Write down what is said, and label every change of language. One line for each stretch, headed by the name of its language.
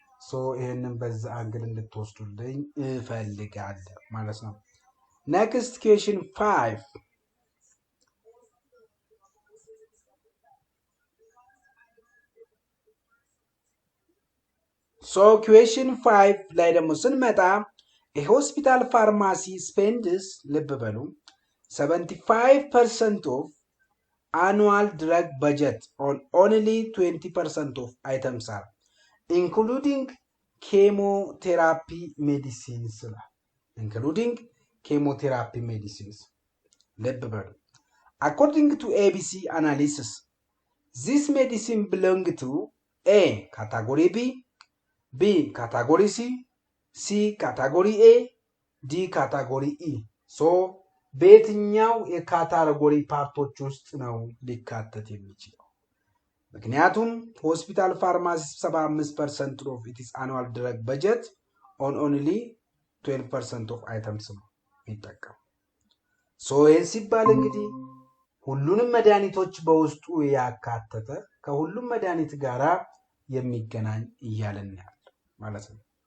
Amharic: ሶ ይሄንን በዛ አንግል እንድትወስዱልኝ እፈልጋለሁ ማለት ነው። ኔክስት ኩዌሽን 5 ሶ ኩዌሽን 5 ላይ ደግሞ ስንመጣ የሆስፒታል ፋርማሲ ስፔንድስ ልብ በሉ
English: 75% of annual drug budget on only 20% of items are including chemotherapy medicines. Including chemotherapy medicines. According to ABC analysis, this medicine belong to A category B category C category A D category E.
Amharic: So በየትኛው የካታጎሪ ፓርቶች ውስጥ ነው ሊካተት የሚችለው? ምክንያቱም ሆስፒታል ፋርማሲ
English: 75% of its annual drug budget on only 12% of items
Amharic: ነው የሚጠቀም። ሶ ይህን ሲባል እንግዲህ ሁሉንም መድኃኒቶች በውስጡ ያካተተ ከሁሉም መድኃኒት ጋራ የሚገናኝ እያለን ያለው ማለት ነው።